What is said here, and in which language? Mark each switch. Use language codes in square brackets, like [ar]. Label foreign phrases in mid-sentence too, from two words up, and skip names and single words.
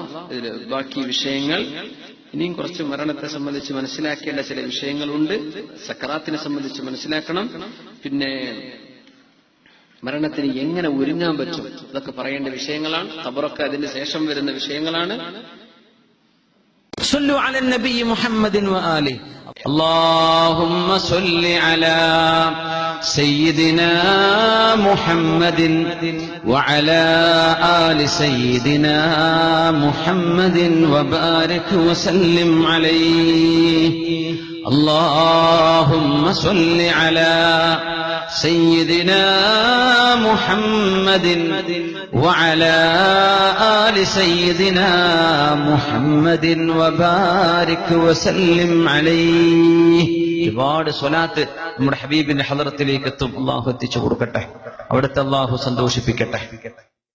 [ml] ഇതില് ബാക്കി വിഷയങ്ങൾ ഇനിയും കുറച്ച് മരണത്തെ സംബന്ധിച്ച് മനസ്സിലാക്കേണ്ട ചില വിഷയങ്ങളുണ്ട്. സക്കറാത്തിനെ സംബന്ധിച്ച് മനസ്സിലാക്കണം. പിന്നെ മരണത്തിന് എങ്ങനെ ഒരുങ്ങാൻ പറ്റും അതൊക്കെ പറയേണ്ട വിഷയങ്ങളാണ്. ഖബറൊക്കെ അതിന് ശേഷം വരുന്ന വിഷയങ്ങളാണ്. [ar] صلوا على النبي محمد وآله. اللهم صل على سيدنا محمد وعلى آل سيدنا محمد وبارك وسلم عليه. اللهم صل على سيدنا محمد وعلى آل سيدنا محمد وبارك وسلم عليه. [ml] ഒരുപാട് സ്വലാത്ത് നമ്മുടെ ഹബീബിന്റെ ഹളറത്തിലേക്ക് എത്തും. അള്ളാഹു എത്തിച്ചു കൊടുക്കട്ടെ, അവിടുത്തെ അള്ളാഹു സന്തോഷിപ്പിക്കട്ടെ.